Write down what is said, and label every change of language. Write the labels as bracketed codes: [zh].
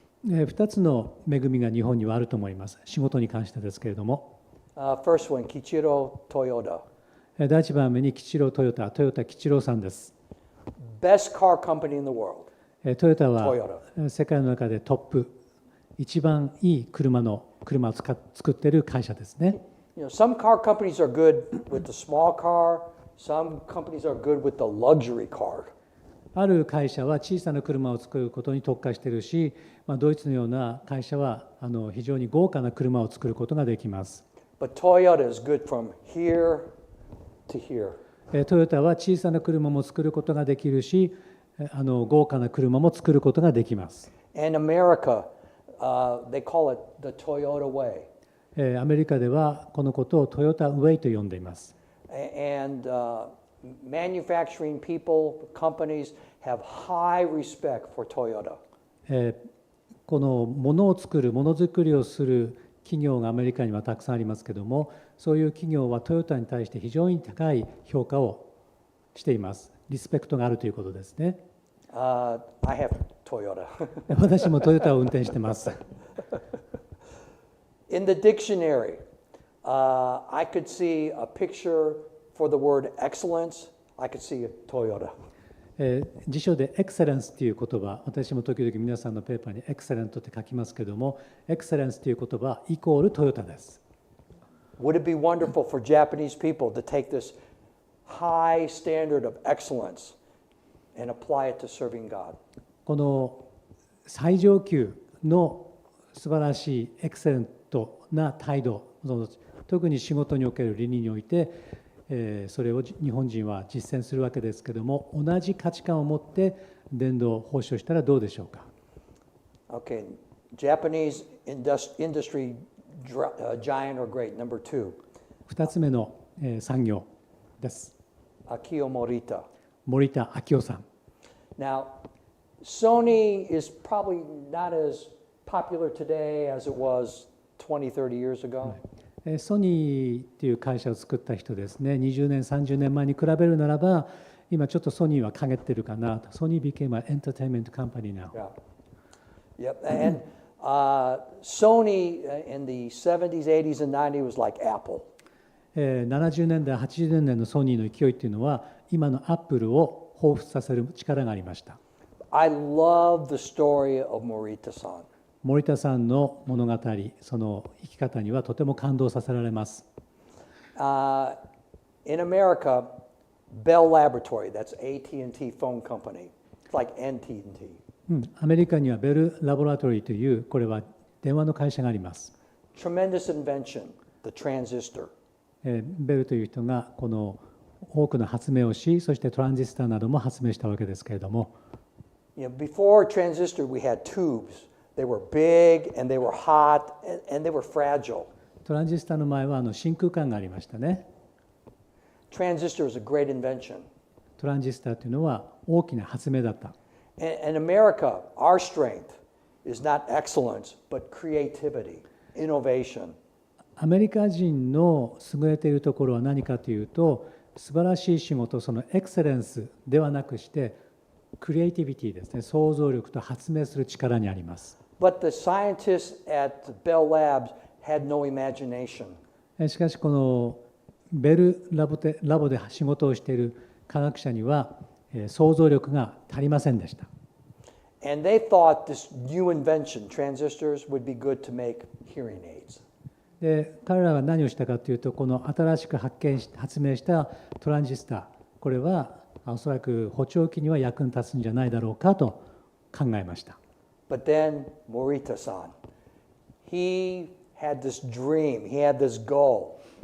[ja] 2つの恵みが日本にはあると思います。仕事に関してですけれども、 [en] First one, Kichiro Toyota. [ja] 第一番目に吉郎トヨタ吉郎さんです。 [en] Best car company in the world. [ja] トヨタは世界の中でトップ、一番いい車を作っている会社ですね。 [en] You know, some car companies are good with the small car. Some companies are good with the luxury car. [ja] ある会社は小さな車を作ることに特化しているし、ドイツのような会社は非常に豪華な車を作ることができます。 [en] But Toyota is good from here to here. [ja] トヨタは小さな車も作ることができるし、豪華な車も作ることができます。 [en] In America, they call it the Toyota way. [ja] アメリカではこのことをトヨタウェイと呼んでいます。 [en] And manufacturing people, companies have high respect for Toyota. [ja] このものづくりをする企業がアメリカにはたくさんありますけども、そういう企業はトヨタに対して非常に高い評価をしています。リスペクトがあるということですね。 [en] I have Toyota. [ja] 私もトヨタを運転しています。 [en] In the dictionary, I could see a picture for the word excellence. I could see a Toyota. [ja] 辞書でエクセレンスという言葉、私も時々皆さんのペーパーにエクセレントって書きますけども、エクセレンスという言葉イコールトヨタです。 [en] Would it be wonderful for Japanese people to take this high standard of excellence and apply it to serving God? [ja] この最上級の素晴らしいエクセレントな態度、特に仕事における理念において、それを日本人は実践するわけですけども、同じ価値観を持って伝道奉仕をしたらどうでしょうか。 [en] Okay, Japanese industry giant or great, number 2. [ja] 2つ目の産業です。 [en] Akio Morita. [ja] 森田昭夫さん。 [en] Now, Sony is probably not as popular today as it was 20, 30 years ago. [ja] ソニーっていう会社を作った人ですね、20年、30年前に比べるならば、今ちょっとソニーは陰ってるかなと。ソニー [en] became an entertainment company now. Yeah. Yep. And Sony in the 70s, 80s, and 90s was like Apple. [ja] 70年代、80年代のソニーの勢いっていうのは、今のアップルを彷彿させる力がありました。 [en] I love the story of Morita-san. [ja] 森田さんの物語、その生き方にはとても感動させられます。 [en] In America, Bell Laboratory, that's AT&T phone company. It's like NT&T. [ja] アメリカにはベル・ラボラトリーという、これは電話の会社があります。 [en] Tremendous invention, the transistor. [ja] ベルという人がこの多くの発明をし、そしてトランジスタなども発明したわけですけれども、 [en] Before transistor, we had tubes. They were big and they were hot and they were fragile. [ja] トランジスタの前は真空管がありましたね。 [en] Transistor is a great invention. [ja] トランジスタというのは大きな発明だった。 [en] In America, our strength is not excellence, but creativity, innovation. [ja] アメリカ人の優れているところは何かというと、素晴らしい仕事、そのエクセレンスではなくして、クリエイティビティですね、創造力と発明する力にあります。 [en] But the scientists at Bell Labs had no imagination. [ja] しかしこのベルラボで仕事をしている科学者には想像力が足りませんでした。 [en] And they thought this new invention, transistors, would be good to make hearing aids. [ja] で彼らが何をしたかというと、この新しく発明したトランジスタ、これはおそらく補聴器には役に立つんじゃないだろうかと考えました。 [en] But then Morita-san, he had this dream. He had this goal.